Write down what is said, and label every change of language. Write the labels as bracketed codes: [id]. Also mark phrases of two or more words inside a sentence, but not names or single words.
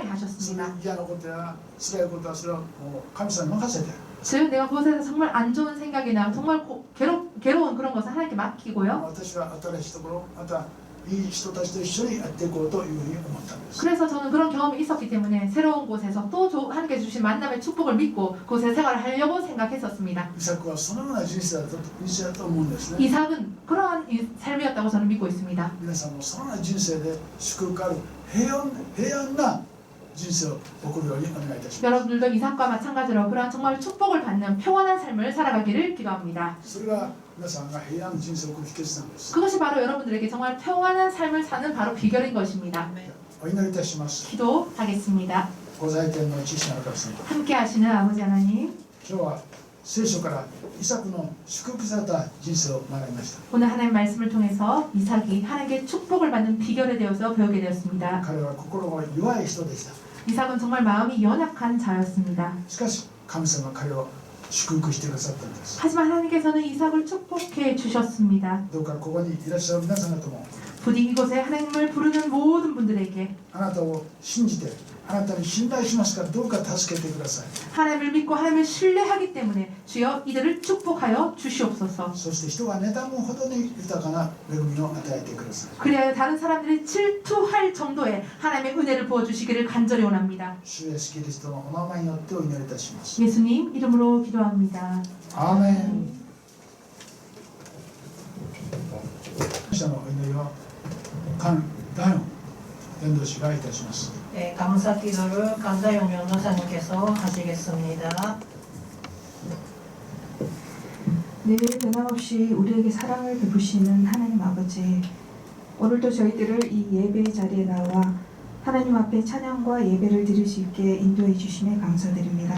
[ja] それ [ko] 하셨습니다. [ja] 嫌なことや辛いことはそれはもう神様に任せて、 [ko] 즉 내가 그곳에서 정말 안 좋은 생각이나 정말 괴로운 그런 것을 하나님께 맡기고요. [ja] 私は新しいところ、またいい人たちと一緒にやっていこうというふうに思ったんです。 [ko] 그래서 저는 그런 경험이 있었기 때문에 새로운 곳에서 또 하나님께 주신 만남의 축복을 믿고 그곳에 생활을 하려고 생각했었습니다. [ja] イサクはそのような人生だと思うんですね。 [ko] 이삭은 그러한 삶이었다고 저는 믿고 있습니다. [ja] 皆さんもそのような人生で祝福ある平安な人生を送るようにお願いいたします。 [ko] 여러분들도 이삭과 마찬가지로 그러한 정말 축복을 받는 평안한 삶을 살아가기를 기도합니다. [ja] それが皆さんが平安な人生を送る秘訣なんです。 [ko] 그것이 바로 여러분들에게 정말 평안한 삶을 사는 바로 비결인 것입니다. [ja] お祈りいたします。 [ko] 기도하겠습니다. [ja] ご在天の父なる神様、 [ko] 함께 하시는 아버지 하나님, [ja] 今日は聖書からイサクの祝福された人生を学びました。 [ko] 오늘 하나님 말씀을 통해서 이삭이 하나님께 축복을 받는 비결에 대해서 배우게 되었습니다. [ja] 彼は心が弱い人でした。 [ko] 이삭은 정말 마음이 연약한 자였습니다. [ja] しかし神様は彼を祝福してくださったんです。 [ko] 하지만 하나님께서는 이삭을 축복해 주셨습니다. [ja] どうかここにいらっしゃる皆さん方も [ko] 부디 이곳에 하나님을 부르는 모든 분들에게 [ja] あなたを信じてあなたに信頼しますからどうか助けてください。 [ko] 하나님을 믿고 하나님을 신뢰하기 때문에 주여 이들을 축복하여 주시옵소서. [ja] そして人が妬むほどに豊かな恵みを与えてください。 [ko] 그리하여 다른 사람들이 질투할 정도의 하나님의 은혜를 부어주시기를 간절히 원합니다. [ja] 主イエスキリストのお名前によってお祈りいたします。 [ko] 예수님 이름으로 기도합니다. [ja] アーメン。感謝のお祈りを関ダヨン伝道師がいたします。 [ko] 감사 기도를 간다용 연도사님께서 하시겠습니다. 늘 변함없이 우리에게 사랑을 베푸시는 하나님 아버지, 오늘도 저희들을 이 예배의 자리에 나와 하나님 앞에 찬양과 예배를 드릴 수 있게 인도해 주심에 감사드립니다.